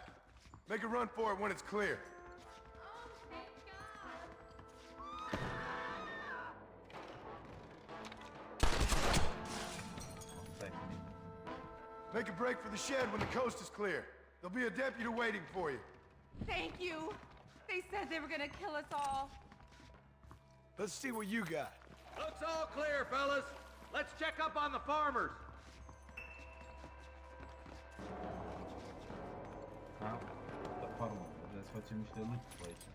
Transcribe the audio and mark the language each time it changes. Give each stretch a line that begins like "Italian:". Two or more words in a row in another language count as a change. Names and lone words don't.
English: Make a run for it when it's clear. Make a break for the shed when the coast is clear. There'll be a deputy waiting for you. Thank you. They said they were gonna kill us all. Let's see what you got. Looks all clear, fellas. Let's check up on the farmers.
Romanian: Da, la farmă. Trebuie să facem niște lucruri pe aici.